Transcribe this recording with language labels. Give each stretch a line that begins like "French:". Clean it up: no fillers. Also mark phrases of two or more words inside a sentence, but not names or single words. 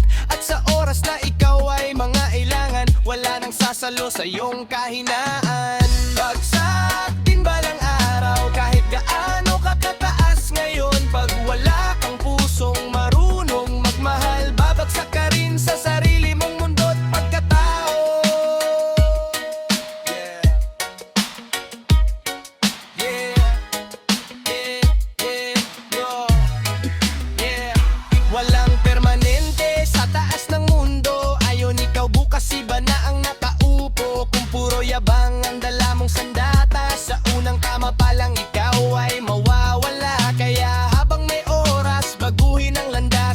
Filipino: At sa oras na ikaw ay mangailangan, wala nang sasalo sa iyong kahinaan. Bagsak din balang araw, kahit gaano ka kataas ngayon. Pag wala kang pusong marunong magmahal, babagsak ka rin sa sarili mong mundo at pagkatao.
English: Yeah. Yeah. Yeah. Yeah. Yo. Yeah.
Filipino: Walang permanente sa taas ng mundo. Ayon ikaw bukas iba na ang nakaupo. Kung puro yabang ang dala mong sandata, sa unang tama pa lang ikaw ay mawawala. Kaya habang may oras, baguhin ang landas.